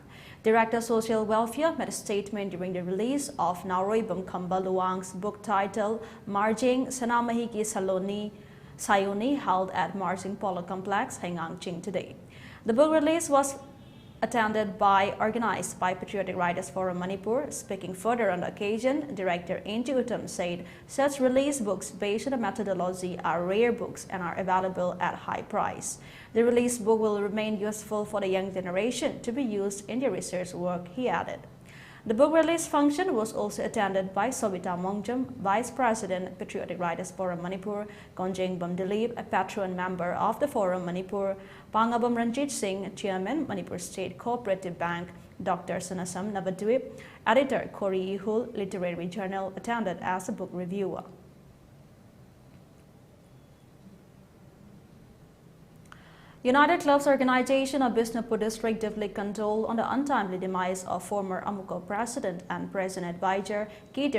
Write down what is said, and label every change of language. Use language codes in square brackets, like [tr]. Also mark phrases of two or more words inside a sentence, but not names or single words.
[en] Director Social Welfare made a statement during the release of Naroibam Kamba Luang's book titled Marjing Sanamahi Ki Sayoni held at Marsing Polo Complex, Hengang Ching today. The book release was organized by Patriotic Writers Forum Manipur. Speaking further on the occasion, Director Angie Uttam said such release books based on the methodology are rare books and are available at high price. The release book will remain useful for the young generation to be used in their research work, he added. The book release function was also attended by Sobita Mongjam, Vice President, Patriotic Writers Forum Manipur, Konjeng Bamdilip, a patron member of the Forum Manipur, Pangabam Ranjit Singh, Chairman, Manipur State Cooperative Bank, Dr. Sanasam Navadwip, Editor Kori Ihul, Literary Journal, attended as a book reviewer. United Clubs Organization of Bisnupur District deeply condoled on the untimely demise of former Amuko President and President Advisor K.T.